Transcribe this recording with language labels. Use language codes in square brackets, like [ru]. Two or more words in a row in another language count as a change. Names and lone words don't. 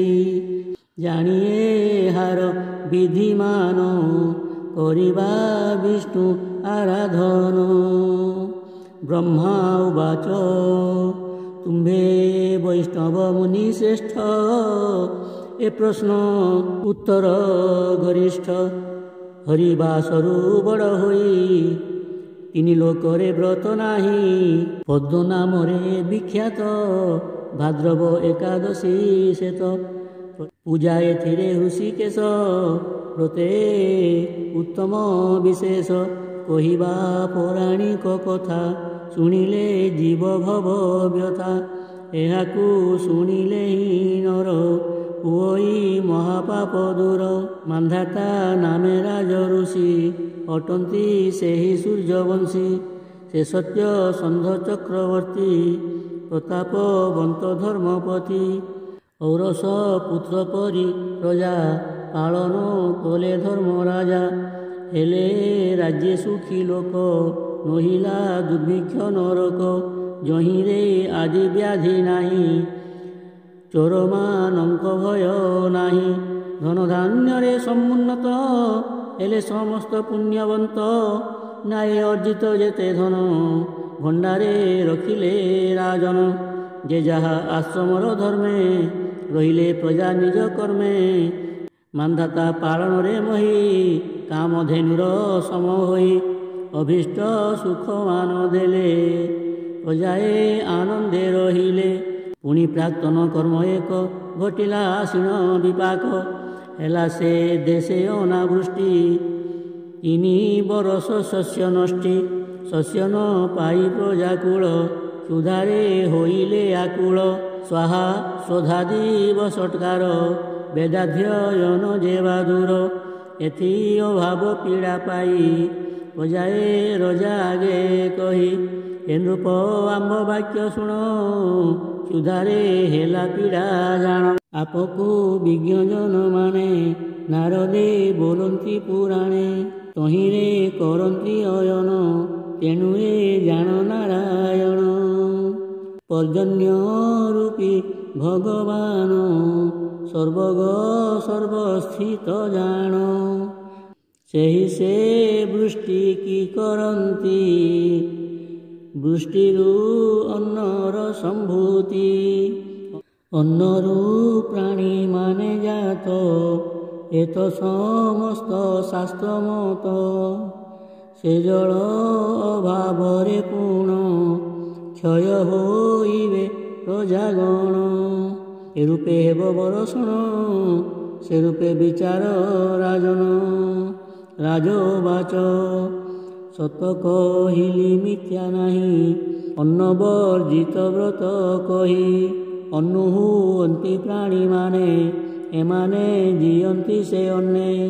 [or] ଜାନିଏ ହାର ବିଧିମାନ କରିବା ବିଷ୍ଣୁ ଆରାଧନ। ବ୍ରହ୍ମା ଉବାଚ ତୁମ୍ଭେ ବୈଷ୍ଣବ ମୁନି ଶ୍ରେଷ୍ଠ ଏ ପ୍ରଶ୍ନ ଉତ୍ତର ଗରିଷ୍ଠ। ହରିବାସରୁ ବଡ଼ ହୋଇ ତିନି ଲୋକରେ ବ୍ରତ ନାହିଁ ପଦ୍ମ ନାମରେ ବିଖ୍ୟାତ ଭାଦ୍ରବ ଏକାଦଶୀ ଶେତ ପୂଜା ଏଥିରେ ଋଷିକେଶ ବ୍ରତେ ଉତ୍ତମ ବିଶେଷ। କହିବା ପୌରାଣିକ କଥା ଶୁଣିଲେ ଜୀବ ଭବ ବ୍ୟଥା ଏହାକୁ ଶୁଣିଲେ ହି ନର ହୁଇ ମହାପାପ ଦୂର। ମାନ୍ଧାତା ନାମେ ରାଜ ଋଷି ଅଟନ୍ତି ସେହି ସୂର୍ଯ୍ୟବଂଶୀ ସେ ସତ୍ୟ ସନ୍ଧ ଚକ୍ରବର୍ତ୍ତୀ ପ୍ରତାପବନ୍ତ ଧର୍ମପତି ଔରସ ପୁତ୍ର ପରି ପ୍ରଜା ପାଳନ କଲେ ଧର୍ମ ରାଜା। ହେଲେ ରାଜ୍ୟେ ସୁଖୀ ଲୋକ ନହିଲା ଦୁର୍ଭିକ୍ଷ ନରକ ଜହିରେ ଆଦି ବ୍ୟାଧି ନାହିଁ ଚୋରମାନଙ୍କ ଭୟ ନାହିଁ। ଧନ ଧାନ୍ୟ ସମୁନ୍ନତ ହେଲେ ସମସ୍ତ ପୁଣ୍ୟବନ୍ତ ନାୟେ ଅର୍ଜିତ ଯେତେ ଧନ ଭଣ୍ଡାରେ ରଖିଲେ ରାଜନ। ଯେ ଯାହା ଆଶ୍ରମର ଧର୍ମେ ରହିଲେ ପ୍ରଜା ନିଜ କର୍ମେ ମାନ୍ଧାତା ପାଳନ ରେ ମହୀ କାମଧେନୁର ସମ ହୋଇ ଅଭୀଷ୍ଟ ସୁଖ ମାନ ଦେଲେ ପ୍ରଜାଏ ଆନନ୍ଦେ ରହିଲେ। ପୁଣି ପ୍ରାକ୍ତନ କର୍ମ ଏକ ଘଟିଲା ଆସୀନ ବିପାକ ହେଲା ସେ ଦେଶେ ଅନାବୃଷ୍ଟି 3 ବରଷ ଶସ୍ୟ ନଷ୍ଟି ଶସ୍ୟ ନ ପାଇ ପ୍ରଜାକୂଳ ସୁଧାରେ ହୋଇଲେ ଆକୁଳ। ସ୍ୱାହା ସ୍ୱଧାଦି ସତ୍କାର ବେଦାଧ୍ୟୟନ ଯେବା ଦୂର ଏଥି ଅଭାବ ପୀଡ଼ା ପାଇ ପ୍ରଜାଏ ରଜା ଆଗେ କହି। ହେ ନୃପ ଆମ୍ଭ ବାକ୍ୟ ଶୁଣ ସୁଧାରେ ହେଲା ପୀଡ଼ା ଜାଣ। ଆପକୋ ବିଜ୍ଞ ଜନ ମାନେ ନାରଦେ ବୋଲନ୍ତି ପୁରାଣେ ତହିଁରେ କରନ୍ତି ଅୟନ ତେଣୁ ଏ ଜାଣ ନାରାୟଣ। ପର୍ଜନ୍ୟ ରୂପୀ ଭଗବାନ ସର୍ବଗ ସର୍ବସ୍ଥିତ ଜାଣ ସେହି ସେ ବୃଷ୍ଟି କି କରନ୍ତି ବୃଷ୍ଟିରୁ ଅନ୍ନର ସମ୍ଭୂତି। ଅନ୍ନରୁ ପ୍ରାଣୀ ମାନେ ଜାତ ଏତ ସମସ୍ତ ଶାସ୍ତ୍ର ମତ ସେ ଜଳ ଅଭାବରେ ପୂର୍ଣ୍ଣ କ୍ଷୟ ହୋଇବେ ପ୍ରଜାଗଣ। ଏ ରୂପେ ହେବ ବରଷଣ ସେ ରୂପେ ବିଚାର ରାଜନ। ରାଜୋବାଚ ସତ କହିଲି ମିଥ୍ୟା ନାହିଁ ଅନ୍ନ ବର୍ଜିତ ବ୍ରତ କହି ଅନୁ ହୁଅନ୍ତି ପ୍ରାଣୀ ମାନେ ଏମାନେ ଜୀଅନ୍ତି ସେ ଅନ୍ନେ।